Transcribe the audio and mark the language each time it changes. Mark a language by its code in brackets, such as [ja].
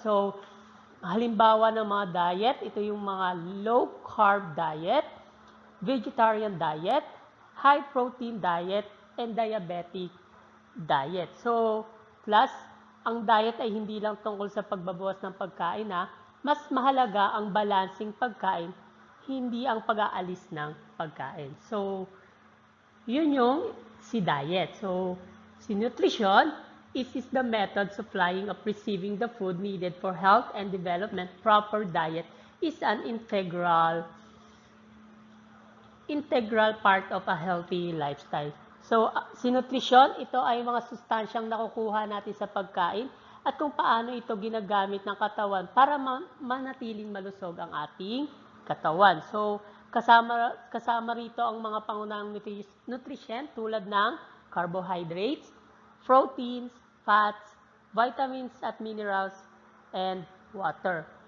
[tl] So halimbawa ng mga diet, ito yung mga low carb diet, vegetarian diet, high protein diet, and diabetic diet. So class, ang diet ay hindi lang tungkol sa pagbabawas ng pagkain mas mahalaga ang balancing pagkain, hindi ang pag-aalis ng pagkain. So, yun yung si diet. [en] So, si nutrition is the method supplying of receiving the food needed for health and development. Proper diet is an integral part of a healthy lifestyle. [tl] So, si nutrition, ito ay mga sustansyang nakukuha natin sa pagkain at kung paano ito ginagamit ng katawan para manatiling malusog ang ating katawan. So, kasama rito ang mga pangunahing nutrition tulad ng carbohydrates, proteins, fats, vitamins at minerals, and water.